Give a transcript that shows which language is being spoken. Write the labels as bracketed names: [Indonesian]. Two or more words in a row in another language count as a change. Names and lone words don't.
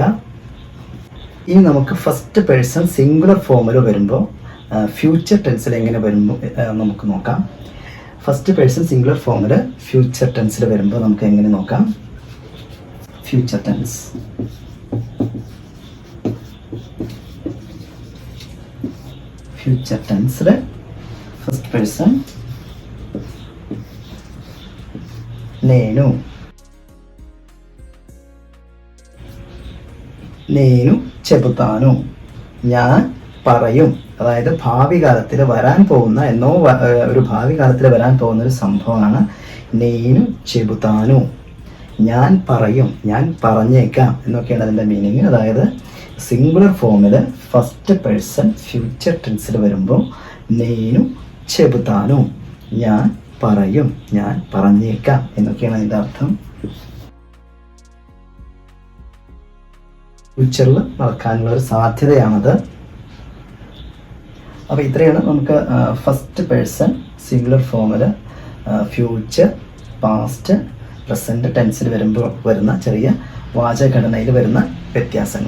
[Malayalam] ഇനി നമുക്ക് [English] first person singular form [Malayalam] വരുമ്പോൾ [English] future tense [Malayalam] എങ്ങനെ വരുമ്പോൾ നമുക്ക് നോക്കാം. [English] first person singular form future tense [Malayalam] വരുമ്പോൾ നമുക്ക് എങ്ങനെ നോക്കാം. [English] future tense, future tense first person [Telugu] నేను, నేను చెబుతాను, [Malayalam] ഞാൻ പറയും. അതായത് ഭാവി കാലത്തിൽ വരാൻ പോകുന്ന ഒരു ഭാവി കാലത്തിൽ വരാൻ പോകുന്ന ഒരു സംഭവമാണ് [Telugu] నేను చెబుతాను, [Malayalam] ഞാൻ പറയും, ഞാൻ പറഞ്ഞേക്കാം എന്നൊക്കെയാണ് അതിൻ്റെ മീനിങ്. അതായത് [English] singular form first person future tense [Malayalam] വരുമ്പോൾ [Telugu] నేను చెబుతాను, [Malayalam] ഞാൻ പറയും, ഞാൻ പറഞ്ഞേക്കാം എന്നൊക്കെയാണ് അതിൻ്റെ അർത്ഥം. ഫ്യൂച്ചറിൽ നടക്കാനുള്ള ഒരു സാധ്യതയാണത്. അപ്പോൾ ഇത്രയാണ് നമുക്ക് [English] first person singular form future, past, present tense [Malayalam] വരുന്ന ചെറിയ വാചകഘടനയിൽ വരുന്ന വ്യത്യാസങ്ങൾ.